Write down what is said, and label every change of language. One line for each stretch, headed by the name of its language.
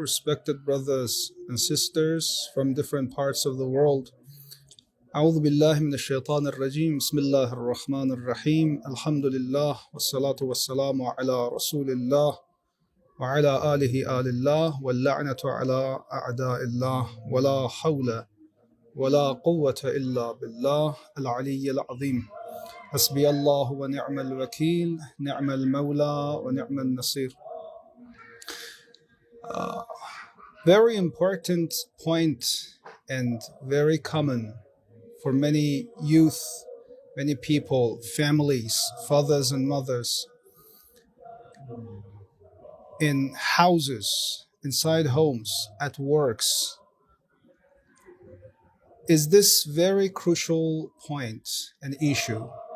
English: Respected brothers and sisters from different parts of the world.
Arabic: أعوذ بالله من الشيطان الرجيم. بسم الله الرحمن الرحيم. الحمد لله والصلاة والسلام على رسول الله وعلى آله آل الله واللعنة على أعداء الله ولا حول ولا قوة إلا بالله العلي العظيم. حسبي الله ونعم الوكيل نعم المولى ونعم النصير.
English: Very important point and very common for many youth, many people, families, fathers and mothers, in houses, inside homes, at works, is this very crucial point and issue.